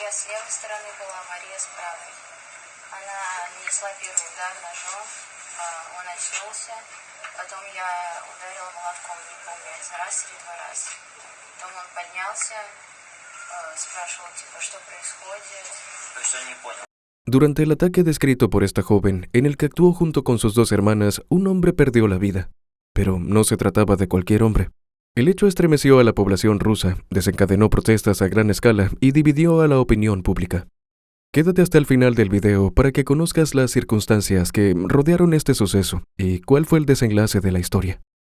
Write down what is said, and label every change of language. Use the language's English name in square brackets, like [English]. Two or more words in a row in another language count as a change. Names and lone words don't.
[Russian] с левой стороны была, Мария с правой. Она нанесла первый удар ножом, он очнулся. Потом я ударила молотком, не помню, один раз или два раза. Потом он поднялся, спрашивал, типа, что происходит. То есть он не понял. [Spanish] Durante el ataque descrito por esta joven, en el que actuó junto con sus dos hermanas, un hombre perdió la vida. Pero no se trataba de cualquier hombre. El hecho estremeció a la población rusa, desencadenó protestas a gran escala y dividió a la opinión pública. Quédate hasta el final del video para que conozcas las circunstancias que rodearon este suceso y cuál fue el desenlace de la historia.